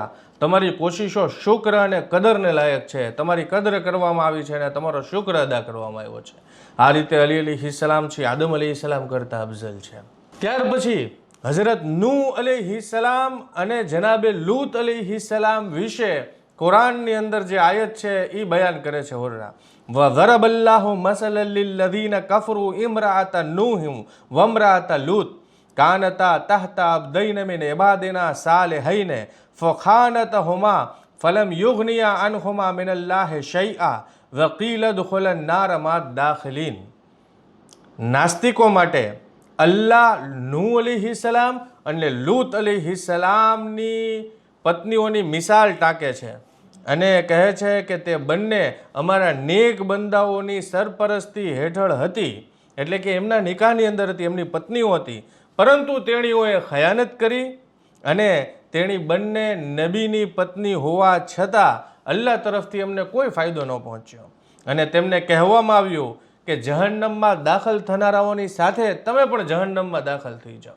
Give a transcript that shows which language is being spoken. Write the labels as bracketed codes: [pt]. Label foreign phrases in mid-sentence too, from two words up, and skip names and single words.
[gu] તમારી કોશિશો શુક્ર અને કદરને લાયક છે, તમારી કદર કરવામાં આવી છે અને તમારો શુક્ર અદા કરવામાં આવ્યો છે. આ રીતે અલી અલીહિસ્સલામ છે આદમ અલીહિસ્સલામ કરતા અફઝલ છે. ત્યાર પછી હઝરત નૂહ અલીહિસ્સલામ અને જનાબે લૂત અલીહિસ્સલામ વિશે કુરાનની અંદર જે આયત છે એ બયાન કરે છે હોર્રા. [ar] وَضَرَبَ اللَّهُ مَثَلًا لِلَّذِينَ كَفَرُوا امْرَأَتَ نُوحٍ وَامْرَأَتَ لُوطٍ كَانَتَا تَحْتَ عَبْدَيْنِ مِنْ عِبَادِنَا صَالِحَيْنِ فَخَانَتَهُمَا فَلَمْ يُغْنِيَا عَنْهُمَا مِنَ اللَّهِ شَيْئًا وَقِيلَ ادْخُلَا النَّارَ مَعَ الدَّاخِلِينَ. [gu] નાસ્તિકો માટે અલ્લાહ નૂહ અલીહિસ્સલામ અને લૂત અલીહિસ્સલામની પત્નીઓની મિસાલ ટાંકે છે અને કહે છે કે તે બંને અમારા નેક બંદાઓની સરપરસ્તી હેઠળ હતી, એટલે કે એમના નિકાહની અંદર હતી, એમની પત્નીઓ હતી, પરંતુ તેણીઓએ ખયાનત કરી અને તેણી બંને નબીની પત્ની હોવા છતાં અલ્લાહ તરફથી એમને કોઈ ફાયદો ન પહોંચ્યો અને તેમને કહેવામાં આવ્યું કે જહન્નમમાં દાખલ થનારાઓની સાથે તમે પણ જહન્નમમાં દાખલ થઈ જાઓ.